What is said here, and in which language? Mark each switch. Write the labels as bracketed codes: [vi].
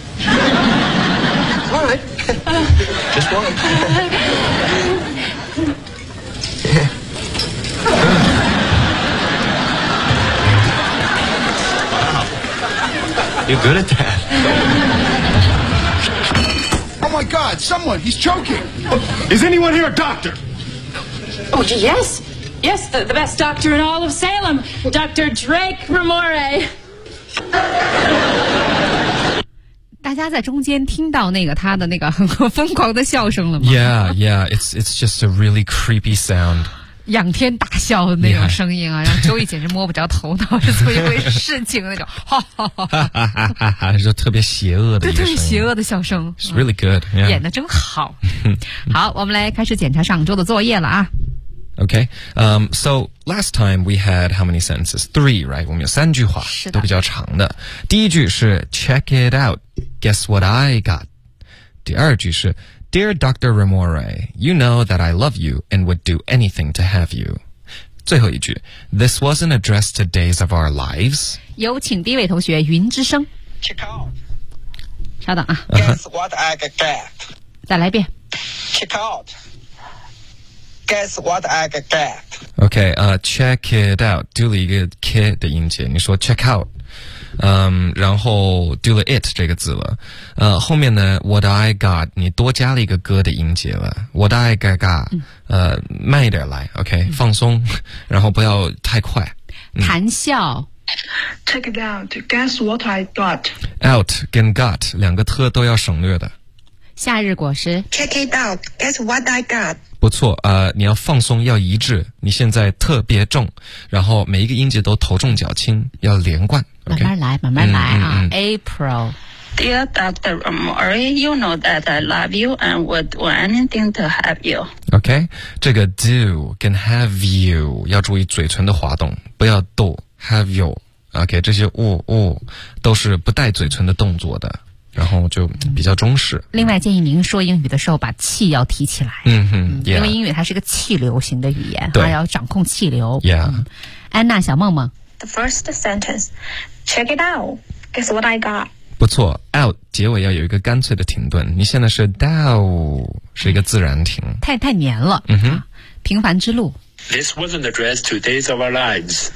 [en] All right. Just one. You're good at that. Oh my God, someone, he's choking. Is anyone here a doctor? Oh, yes. Yes, the best doctor in all of Salem, Dr. Drake Ramore. [zh] 大家在中间听到那个他的那个很疯狂的笑声了吗？ [en] Yeah, yeah, it's just a really creepy sound. [zh] 仰天大笑的那种声音啊，让周易简直摸不着头脑是怎么一回事情的那种，哈哈哈哈，就特别邪恶的一个声音，特别邪恶的笑声。 [en] It's really good， [zh] 演得真好。好，我们来开始检查上周的作业了啊。 [en] Okay, so last time we had how many sentences? Three, right? [zh] 我们有三句话，是的，都比较长的。第一句是 [en] Check it out, guess what I got? [zh] 第二句是 [en] Dear Dr. Ramore, you know that I love you and would do anything to have you. [zh] 最后一句 [en] This wasn't addressed to days of our lives. [zh] 有请第一位同学云之声 [en] Check out. [zh] 稍等啊 [en] Guess what I got. [zh] 再来一遍 [en] Check out. Guess what I got. OK, check it out. [zh] 丢了一个 [en] kid [zh] 的音节，你说 [en] check out. [zh] 然后 do the it 这个字了，后面呢 [en] what I got [zh] 你多加了一个歌的音节了 what I got、慢一点来 OK、放松，然后不要太快、谈笑。 [en] Check it out. Guess what I got. [zh] Out 跟 got 两个特都要省略的。夏日果实。 [en] Check it out. Guess what I got. [zh] 不错，你要放松，要一致。你现在特别重，然后每一个音节都头重脚轻，要连贯。慢慢来， [en] okay? [zh] 慢慢来啊。April. [en] Dear Dr. Murray, you know that I love you and would do anything to have you. [zh] Okay, 这个 do 跟 have you 要注意嘴唇的滑动，不要逗。 [en] Have you? [zh] OK, 这些呜呜都是不带嘴唇的动作的，然后就比较忠实。另外建议您说英语的时候把气要提起来。 [en] Yeah. [zh] 因为英语它是个气流型的语言，对，要掌控气流。 [en] Yeah. [zh] 安娜小梦梦。 [en] The first sentence, check it out, guess what I got. [zh] 不错， out 结尾要有一个干脆的停顿，你现在是 down, 是一个自然停。太黏了。平凡之路。 [en] This wasn't addressed to days of our lives.